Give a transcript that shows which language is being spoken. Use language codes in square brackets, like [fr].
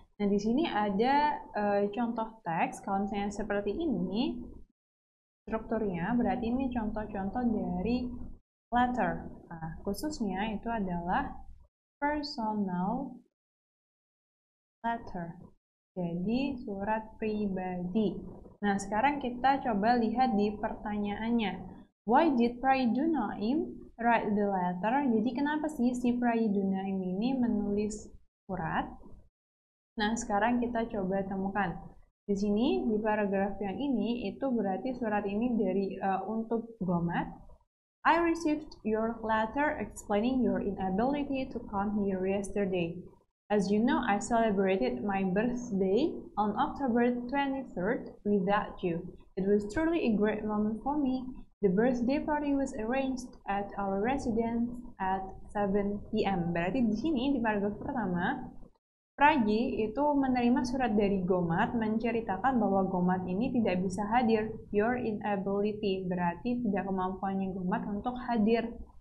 [id] Nah, di sini ada contoh teks. Kalau misalnya seperti ini, strukturnya berarti ini contoh-contoh dari letter. Nah, khususnya itu adalah personal letter. Jadi, surat pribadi. Nah, sekarang kita coba lihat di pertanyaannya. [en] Why did Prahyudu Naim write the letter? [id] Jadi kenapa sih si Prahyudu Naim ini menulis surat? Nah, sekarang kita coba temukan. Di sini, di paragraf yang ini, itu berarti surat ini dari untuk Gomat. [en] I received your letter explaining your inability to come here yesterday. As you know, I celebrated my birthday on October 23rd without you. It was truly a great moment for me. The birthday party was arranged at our residence at 7 p.m. [id] Berarti di sini di paragraf pertama, Praji itu menerima surat dari Gomat menceritakan bahwa Gomat ini tidak bisa hadir. [en] Your inability [id] berarti tidak kemampuannya Gomat untuk hadir.